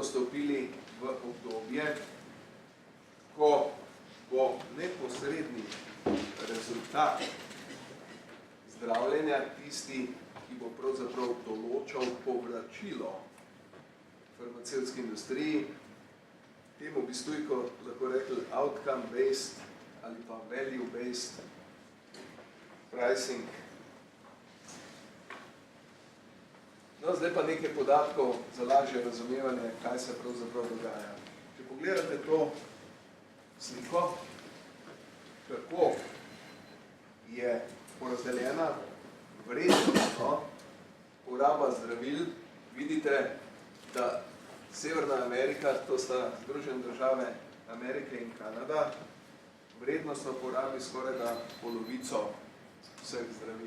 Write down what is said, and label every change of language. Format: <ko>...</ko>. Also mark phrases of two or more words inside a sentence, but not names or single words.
<sl>vstopili v obdobje, ko bo neposredni rezultat zdravljenja tisti, ki bo pravzaprav določal povračilo farmacevtski industriji, temu bi stujko lahko rekli</sl> <en>outcome-based ali pa value-based pricing.</en> <sl>No, zdaj pa nekaj podatkov za lažje razumevanje, kaj se pravzaprav dogaja. Če pogledate to sliko, kako je porazdeljena vrednostno poraba zdravil, vidite, da Severna Amerika, to sta Združene države Amerike in Kanada, vrednostno porabi skoraj polovico vseh zdravil.</sl>